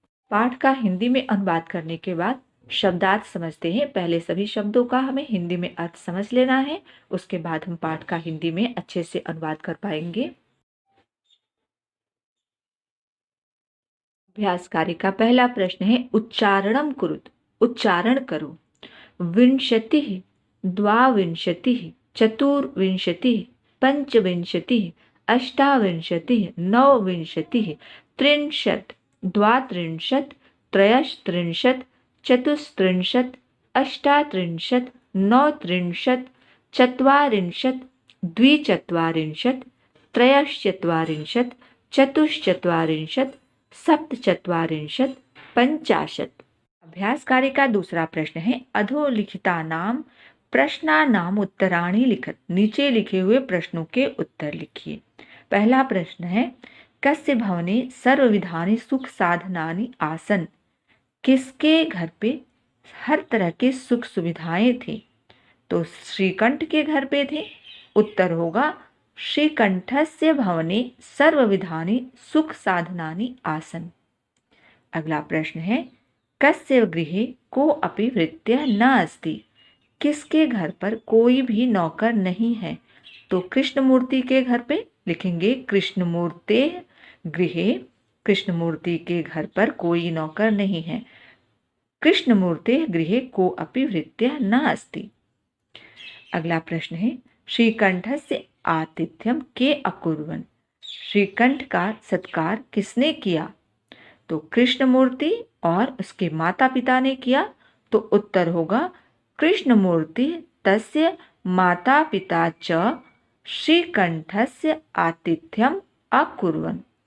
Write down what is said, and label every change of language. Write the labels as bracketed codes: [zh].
[hi] पाठ का हिंदी में अनुवाद करने के बाद शब्दार्थ समझते हैं। पहले सभी शब्दों का हमें हिंदी में अर्थ समझ लेना है, उसके बाद हम पाठ का हिंदी में अच्छे से अनुवाद कर पाएंगे। अभ्यास कार्य का पहला प्रश्न है, [sa] उच्चारणम कुरुत, [hi] उच्चारण करो। [sa] विंशतिः, द्वाविंशतिः, चतुर्विंशतिः, पंचविंशतिः, अष्टाविंशतिः नवविंशतिः त्रिंशत् द्वात्रिंशत् त्रयस्त्रिंशत् चतुस्त्रिंशत् अष्टात्रिंशत् नवत्रिंशत् चत्वारिंशत् द्विचत्वारिंशत् त्रयश्चत्वारिंशत् चतुश्चत्वारिंशत् सप्तचत्वारिंशत् पंचाशत्। [hi] अभ्यास कार्य का दूसरा प्रश्न है [sa] अधोलिखितानां प्रश्नानाम उत्तराणि लिखत। [hi] नीचे लिखे हुए प्रश्नों के उत्तर लिखिए। पहला प्रश्न है [sa] कस्य भवने सर्वविधानि सुख साधनानि आसन। [hi] किसके घर पे हर तरह के सुख सुविधाएं थे। तो श्रीकंठ के घर पे थे। उत्तर होगा [sa] श्रीकंठस्य भवने सर्वविधानि सुख साधनानि आसन। [hi] अगला प्रश्न है [sa] कस्य गृहे को अपि भृत्यः न अस्ति। [hi] किसके घर पर कोई भी नौकर नहीं है। तो कृष्णमूर्ति के घर पे लिखेंगे [sa] कृष्णमूर्ते गृहे। [hi] कृष्णमूर्ति के घर पर कोई नौकर नहीं है। [sa] कृष्णमूर्ते गृहे को अपि भृत्यः न अस्ति। [hi] अगला प्रश्न है [sa] श्रीकंठस्य आतिथ्यम के अकुर्वन्। [hi] श्रीकंठ का सत्कार किसने किया। तो कृष्णमूर्ति और उसके माता पिता ने किया। तो उत्तर होगा [sa] कृष्णमूर्ति तस्य माता पिता च श्रीकंठस्य आतिथ्यम अकुर्वन्।